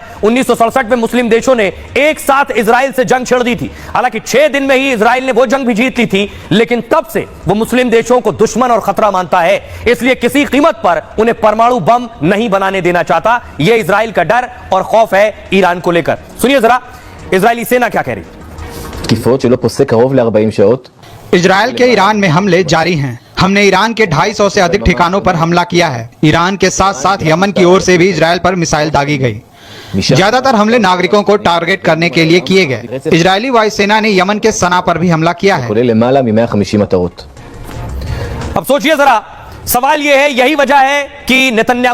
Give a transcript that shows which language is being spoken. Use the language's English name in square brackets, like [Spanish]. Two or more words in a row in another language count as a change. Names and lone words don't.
[Hindi] 1967 में मुस्लिम देशों ने एक साथ इजराइल से जंग छेड़ दी थी। हालांकि 6 दिन में ही इजराइल ने वो जंग भी जीत ली थी, लेकिन तब से वो मुस्लिम देशों को दुश्मन और खतरा मानता है। इसलिए किसी कीमत पर उन्हें परमाणु बम नहीं बनाने देना चाहता। यह इजराइल का डर और खौफ है ईरान को लेकर। सुनिए जरा इजरायली सेना क्या कह रही। [Hebrew] תקיפות שלא פוסק קרוב ל-40 שעות. [Hindi] इजराइल के ईरान में हमले जारी हैं। हमने ईरान के 250 से अधिक ठिकानों पर हमला किया है। ईरान के साथ साथ यमन की ओर से भी इजराइल पर मिसाइल दागी गई। ज्यादातर हमले नागरिकों को टारगेट करने के लिए किए गए। इजरायली वायुसेना ने यमन के सना पर भी हमला किया है। [Hebrew] כולל למעלה מ-150 מטרות. [Hindi] अब सोचिए जरा, सवाल यह है, यही वजह है कि नेतन्याहू